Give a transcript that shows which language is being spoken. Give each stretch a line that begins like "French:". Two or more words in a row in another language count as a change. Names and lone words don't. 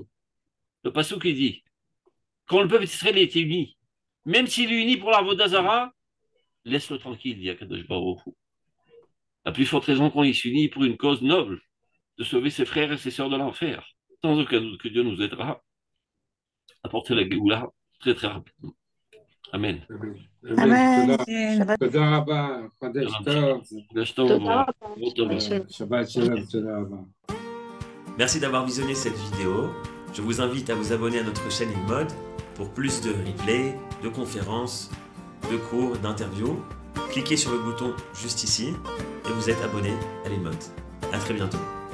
French: Le passage qui dit quand le peuple d'Israël était uni, même s'il est uni pour l'
Hebrew: עבודה זרה,
French: laisse-le tranquille, dit
Hebrew: הקדוש ברוך הוא.
French: La plus forte raison qu'on y s'unit pour une cause noble, de sauver ses frères et ses sœurs de l'enfer. Sans aucun doute que Dieu nous aidera à porter la Géoula très très rapidement. Amen. Amen.
Hebrew: תודה רבה, חודש טוב. שבת שלום, תודה רבה.
French: Merci d'avoir visionné cette vidéo. Je vous invite à vous abonner à notre chaîne InMode pour plus de replays, de conférences, de cours, d'interviews. Cliquez sur le bouton juste ici et vous êtes abonné à l'InMode. À très bientôt.